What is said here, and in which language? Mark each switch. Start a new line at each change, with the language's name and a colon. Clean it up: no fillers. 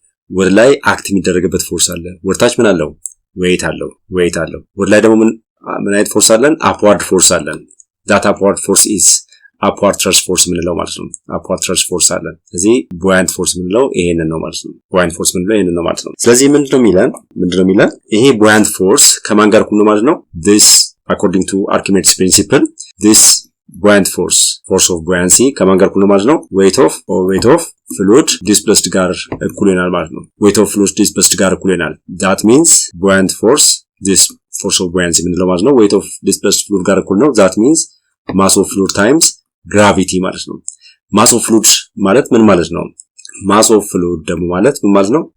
Amharic: ወደ ላይ አክት የሚደረግበት ፎርስ አለ። ወርታች ምን አለው? ዌት አለው። ወደ ላይ ደግሞ ምን አይነት ፎርስ አለን? አፕዋርድ ፎርስ አለን።
English: that upward force is upward thrust force
Amharic: ምንለው ማለት ነው።
English: upward thrust force
Amharic: አለን። ስለዚህ buoyant force ምንለው ይሄንን ነው ማለት ነው። buoyant force ምንለው ይሄንን ነው ማለት ነው። ስለዚህ ምንድነው የሚለን? ይሄ buoyant force ከማን ጋር እኩል ነው ማለት ነው?
English: this according to Archimedes principle this buoyant force of buoyancy
Amharic: ከማን ጋር እኩል ነው ማለት ነው?
English: weight of fluid displaced
Amharic: ጋር እኩል ይሆናል ማለት ነው።
English: weight of fluid displaced ጋር እኩል ይሆናል። that means buoyant force this force of buoyancy ምንለው ማለት ነው weight of displaced fluid ጋር እኩል ነው። that means mass of fluid times gravity ማለት ነው። mass of fluid
Amharic: ማለት ምን ማለት ነው?
English: mass of fluid
Amharic: ደግሞ ማለት ምን ማለት ነው?